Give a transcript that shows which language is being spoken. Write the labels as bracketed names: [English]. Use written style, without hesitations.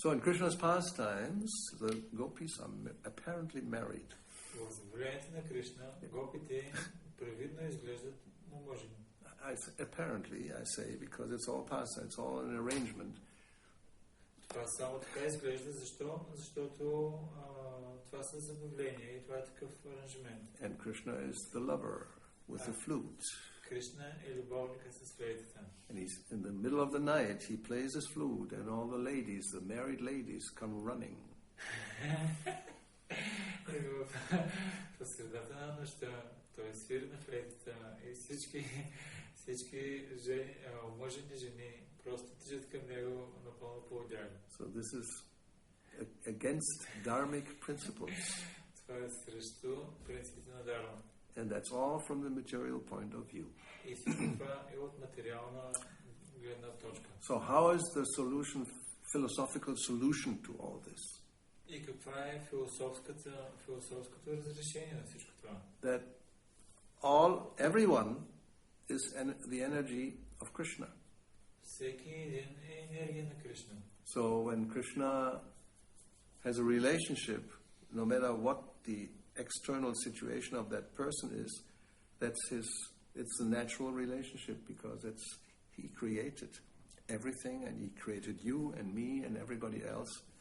[English] So in Krishna's pastimes, the gopis are apparently married. [Bulgarian] В забавлението на Кришна, гопите привидно изглеждат омъжени. [English] Apparently, I say, because it's all pastime, it's all an arrangement. [Bulgarian] Това само така изглежда, защо? Защото това са забавления и това е такъв аранжимент. [English] And Krishna is the lover with the flute. [Bulgarian] Кришна е любовника с флейтата. [English] And he's in the middle of the night, he plays his flute, and all the ladies, the married ladies, come running. [Bulgarian] И в средата на нощта той свири на флейтата и всички омъжени жени просто тичат към него напълно поодяни. [English] So this is against dharmic principles. [Bulgarian] Това е срещу принципите на дарма. [English] And that's all from the material point of view. [Bulgarian] И всичко това е от материална гледна точка. [English] So how is the philosophical solution to all this? [Bulgarian] И каква е философското разрешение на всичко това? [English] That everyone is the energy of Krishna. [Bulgarian] Всеки един е енергия на Кришна. [English] So when Krishna has a relationship, no matter what the external situation of that person is, it's a natural relationship because he created everything, and he created you and me and everybody else.